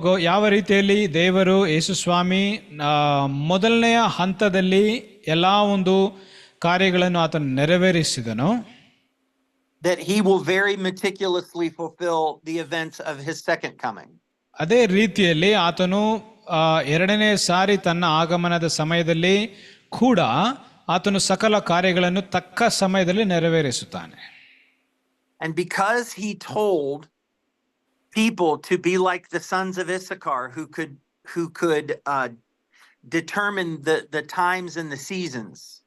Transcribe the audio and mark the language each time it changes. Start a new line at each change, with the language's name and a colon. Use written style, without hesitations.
Kannada: ಯಾವ ರೀತಿಯಲ್ಲಿ ದೇವರು ಯೇಸುಸ್ವಾಮಿ ಮೊದಲನೆಯ ಹಂತದಲ್ಲಿ ಎಲ್ಲ ಒಂದು ಕಾರ್ಯಗಳನ್ನು ಆತನು ನೆರವೇರಿಸಿದನು.
English: That he will very meticulously fulfill the events of his second coming.
Kannada: ಅದೇ ರೀತಿಯಲ್ಲಿ ಆತನು ಎರಡನೇ ಸಾರಿ ತನ್ನ ಆಗಮನದ ಸಮಯದಲ್ಲಿ ಕೂಡ ಆತನು ಸಕಲ ಕಾರ್ಯಗಳನ್ನು ತಕ್ಕ ಸಮಯದಲ್ಲಿ ನೆರವೇರಿಸುತ್ತಾನೆ.
English: And because he told people to be like the sons of Issachar who could determine the times and the seasons.